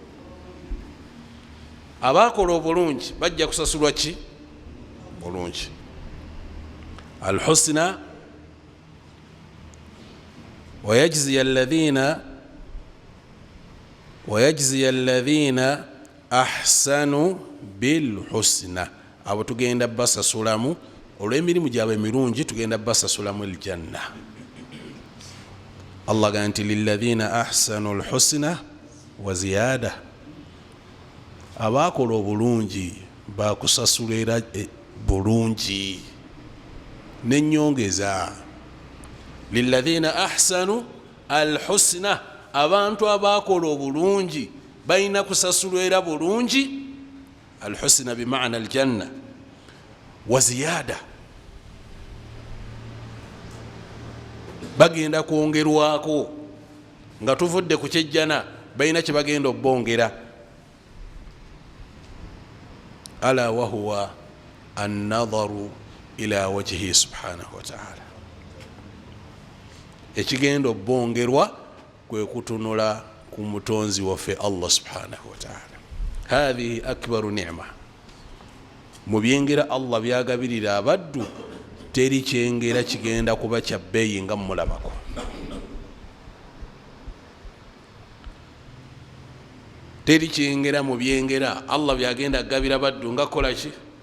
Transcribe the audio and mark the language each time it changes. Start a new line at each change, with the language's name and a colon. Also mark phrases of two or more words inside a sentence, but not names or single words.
Ganda: abakola obulungi bajja kusasulwa ki bulungi alhusna
Arabic: ويجزي الذين أحسنوا بالحسنى
Ganda: abo tugenda basasulamu olw'emirimu gyabwe emirungi tugenda basasulamu aljanna Allah ganti
Arabic: للذين أحسنوا الحسنى وزيادة
Ganda: abakola obulungi bakusasulira bulungi n'ennyongeza
Arabic: للذين أحسنوا الحسنى
Ganda: abantu abakola obulungi balina kusasulira bulungi alhusna bimaana
Arabic: الجنة وزيادة
Ganda: bagenda kwongerwako nga tuvudde ku kyejjana balina kye bagenda obbongera
Arabic: ألا وهو النظر إلى وجهه سبحانه وتعالى
Ganda: ekigenda obbongerwa kwe kutunula ku mutonzi waffe
Arabic: الله سبحانه وتعالى هذه أكبر نعمة
Ganda: mu byengera Allah byagabirira abaddu teri kyengera kigenda kuba kya bbeeyi nga mulabako teri kyengera mu byengera Allah byagenda agabira baddu nga kola ki